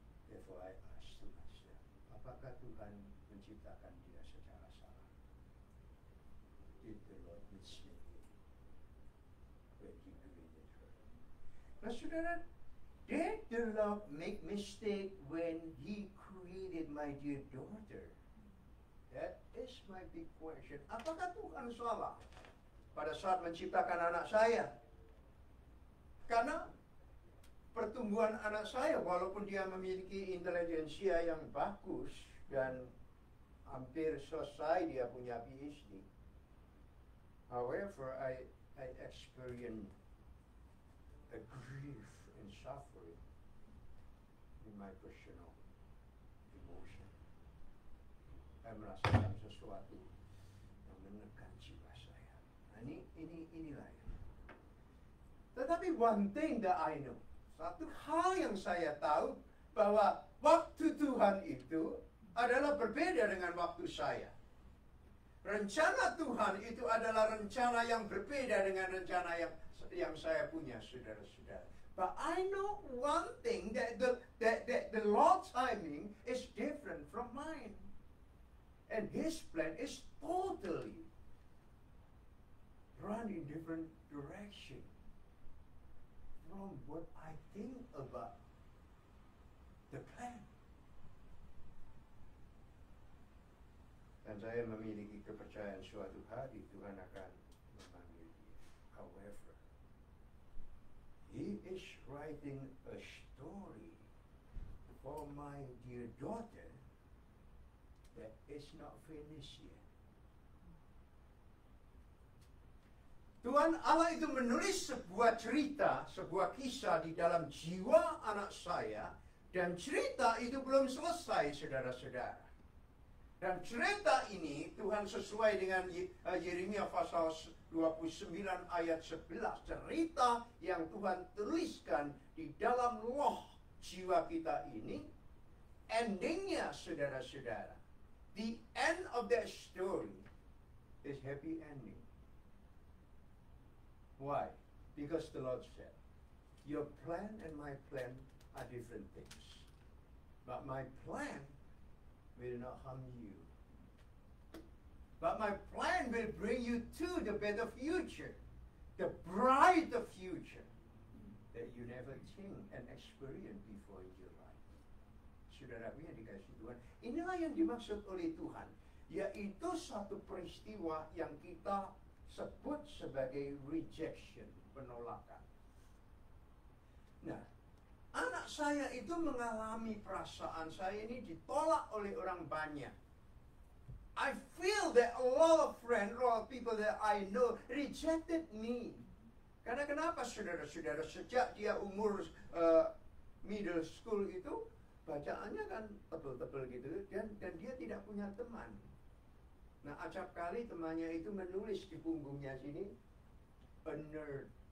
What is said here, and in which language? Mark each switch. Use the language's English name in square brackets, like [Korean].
[English] Therefore I asked to myself, [Indonesian] apakah Tuhan menciptakan dia secara salah? [English] Did the Lord mistake when He created her? [Indonesian] Nah, saudara, [English] did the Lord make mistake when He created my dear daughter? That is my big question. [Indonesian] Apakah Tuhan salah pada saat menciptakan anak saya? Karena pertumbuhan anak saya, walaupun dia memiliki intelijensia yang bagus dan hampir selesai dia punya PhD. [English] However, I experience a grief and suffering in my personal emotion. [Indonesian] Saya merasakan sesuatu yang menekan jiwa saya. Nah, inilah. Tetapi [English] one thing that I know, [Indonesian] satu hal yang saya tahu, bahwa waktu Tuhan itu adalah berbeda dengan waktu saya. Rencana Tuhan itu adalah rencana yang berbeda dengan rencana yang saya punya, saudara-saudara. [English] But I know one thing, that the Lord's timing is different from mine. And His plan is totally run in different direction from what I think about the plan. [Indonesian] Dan saya memiliki kepercayaan suatu hari Tuhan akan memanggil dia. [English] However, He is writing a story for my dear daughter that is not finished yet. [Indonesian] Tuhan Allah itu menulis sebuah cerita, sebuah kisah di dalam jiwa anak saya, dan cerita itu belum selesai, saudara-saudara. Dan cerita ini Tuhan sesuai dengan Yeremia pasal 29 ayat 11. Cerita yang Tuhan tuliskan di dalam roh jiwa kita ini, endingnya, saudara-saudara, [English] the end of that story is happy ending. Why? Because the Lord said, your plan and my plan are different things. But my plan will not harm you. But my plan will bring you to the better future, the brighter future that you never think and experience before in your life. [Indonesian] Saudaraku yang dikasihi Tuhan, inilah yang dimaksud oleh Tuhan, yaitu satu peristiwa yang kita sebut sebagai rejection, penolakan. Nah, anak saya itu mengalami perasaan saya ini ditolak oleh orang banyak. [English] I feel that a lot of friends, a lot of people that I know rejected me. [Indonesian] Karena kenapa, saudara-saudara? Sejak dia umur middle school itu, bacaannya kan tebel-tebel gitu, dan dia tidak punya teman. Nah, acap kali temannya itu menulis di punggungnya sini, [English] a nerd.